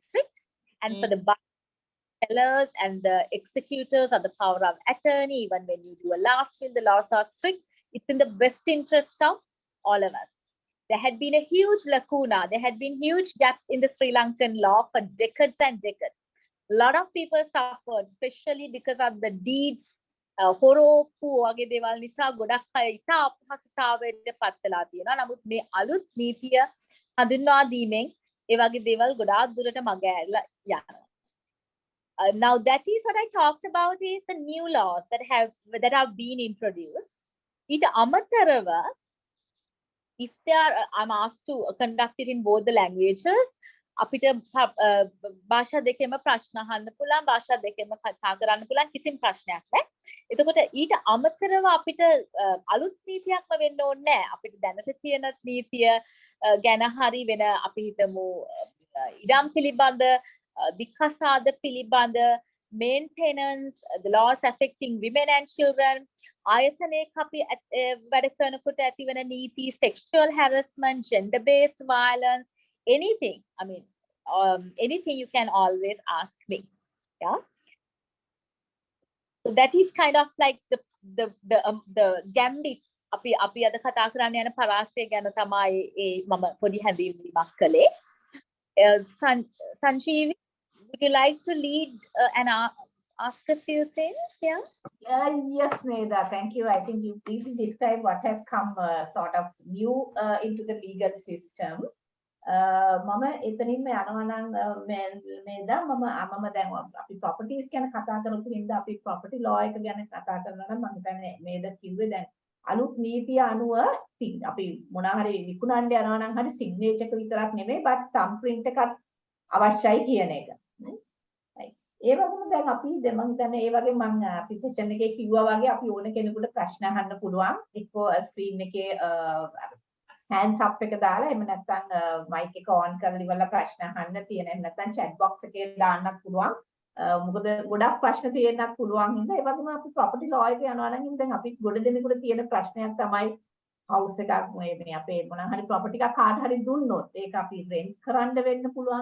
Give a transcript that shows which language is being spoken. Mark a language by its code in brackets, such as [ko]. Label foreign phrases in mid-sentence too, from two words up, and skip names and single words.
[en] And for the buyers, sellers and the executors are the power of attorney. Even when you do a last will, the laws are strict. It's in the best interest of all of us. There had been a huge lacuna. There had been huge gaps in the Sri Lankan law for decades and decades. A lot of people suffered, especially because of the deeds. [si] හොරෝප්පු වගේ දේවල් නිසා ගොඩක් අය ඉතා අපහසුතාවයට පත් වෙලා තියෙනවා. නමුත් මේ අලුත් නීතිය හඳුන්වා දීමෙන් ඒ වගේ දේවල් ගොඩාක් දුරට මග ඇරලා යනවා. [en] Now that is what I talked about is the new laws that have been introduced. [si] ඊට අමතරව [en] if I'm asked to conduct it in both the languages, [si] අපිට භාෂා දෙකෙම ප්‍රශ්න අහන්න පුළුවන්, භාෂා දෙකෙම කතා කරන්න පුළුවන්, කිසිම ප්‍රශ්නයක් නැහැ. එතකොට ඊට අමතරව අපිට අලුත් නීතියක්ම වෙන්න ඕනේ නැහැ. අපිට දැනට තියෙන නීතිය ගැන හරි වෙන අපි හිතමු ඉඩම් පිළිබඳ, දික්කසාද පිළිබඳ, [en] maintenance, the laws affecting women and children, [si] ආයතනයක අපි වැඩ කරනකොට ඇතිවන නීති, [en] sexual harassment, gender based violence, anything. I mean, anything you can always ask me. Yeah. So that is kind of like the gambit. [si] අපි අද කතා කරන්න යන පරාසය ගැන තමයි මම පොඩි හැඳින්වීමක් කළේ. [en] Sanjeevi, would you like to lead and ask a few things? Yeah. Yes, Medha, thank you. I think you briefly described what has come sort of new into the legal system. [si] මම එතනින්ම යනවා නම් මේදා මම දැන් අපි ප්‍රොපර්ටිස් ගැන කතා කරපු හින්දා අපි [en] property law [si] එක ගැන කතා කරනවා නම් මම හිතන්නේ මේදා කිව්වේ දැන් අලුත් නීතිය අනුව අපි මොනවා හරි විකුණන්න යනවා නම් හරි සිග්නේචර් එක විතරක් නෙමෙයි [en] but thumb print [si] එකක් අවශ්‍යයි කියන එක. ඒ වගේම දැන් අපි මම හිතන්නේ ඒ වගේ මම අපි සෙෂන් එකේ කිව්වා වගේ අපි ඕන කෙනෙකුට ප්‍රශ්න අහන්න පුළුවන්. එක්කෝ ස්ක්‍රීන් එකේ [en] hands up [si] එක දාලා එහෙම නැත්නම් mic එක on කරලා ඉවරලා ප්‍රශ්න අහන්න තියෙන. එහෙම නැත්නම් [en] chat box [si] එකේ දාන්නත් පුළුවන්. මොකද ගොඩක් ප්‍රශ්න තියෙන්නත් පුළුවන් හින්දා ඒ වගේම අපි [en] property law [si] එක යනවා නම් දැන් අපි ගොඩ දෙනෙකුට තියෙන ප්‍රශ්නයක් තමයි house එකක් මේ අපේ මොනවා හරි property එකක් කාට හරි දුන්නොත් ඒක අපි rent කරන්න වෙන්න පුළුවන්.